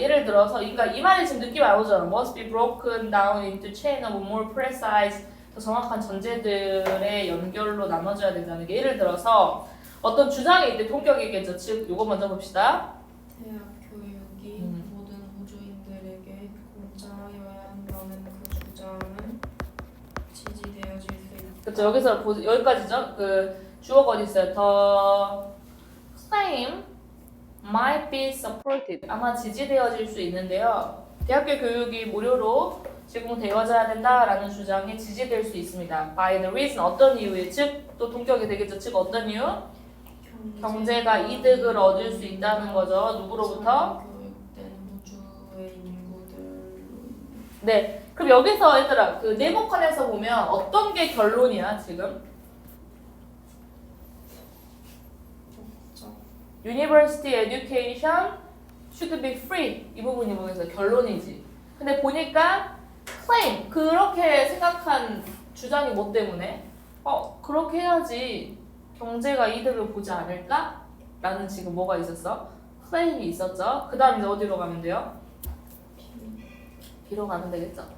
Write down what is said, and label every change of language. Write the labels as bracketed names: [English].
[Korean] 예를 들어서 그러니까 이 말이 지금 느낌 안 오잖아. [English] Must be broken down into chain of more precise [Korean] 더 정확한 전제들의 연결로 나눠져야 된다는 게 예를 들어서 어떤 주장이 있대 본격이겠죠. 즉 요거 먼저 봅시다. 대학 교육이 모든 우주인들에게 공짜여야 한다는 그 주장은 지지되어질 수 있다. 그렇죠. 여기서 여기까지죠. 그 주어가 어디 있어요? [English] The claim might be supported. [Korean] 아마 지지되어질 수 있는데요. 대학교 교육이 무료로 제공되어져야 된다라는 주장이 지지될 수 있습니다. [English] By the reason [Korean] 어떤 이유에 즉 또 동격이 되겠죠. 즉 어떤 이유? 경제가 이득을 얻을 수 있다는 거죠. 누구로부터? 교육된 우주의 인구들로. 네. 그럼 여기서 얘들아 그 네모칸에서 보면 어떤 게 결론이야 지금? [English] University education should be free [Korean] 이 부분이 뭐겠어요? 결론이지. 근데 보니까 claim 그렇게 생각한 주장이 뭐 때문에? 그렇게 해야지 경제가 이득을 보지 않을까? 라는 지금 뭐가 있었어? claim이 있었죠. 그 다음 이제 어디로 가면 돼요? B로 가면 되겠죠.